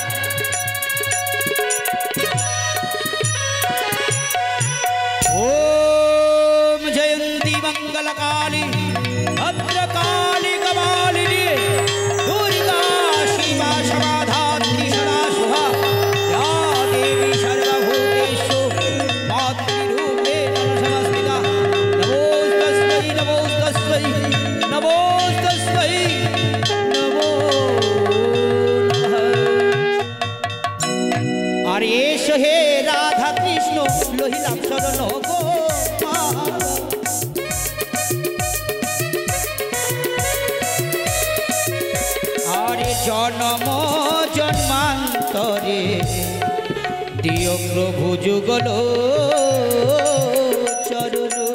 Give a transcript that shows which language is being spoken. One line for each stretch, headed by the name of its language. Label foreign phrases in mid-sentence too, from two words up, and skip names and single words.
Sanskrit: ওম জয়ন্তী মঙ্গল কালী ভদ্রকালী কপালিনী দুর্গা শিবা সমাধাত্রী সদা শুভা या देवी सर्वभूतेषु मातृरूपेण नमस्कृता नमोस्तस्मै नमोस्तस्मै नमोस्तस्मै नमो नमः।
Bangla: আর এসো হে রাধা কৃষ্ণ লহিলাম শরণ গো মা। আরে জন্ম জন্মান্তরে দিও প্রভু যুগল চরণ।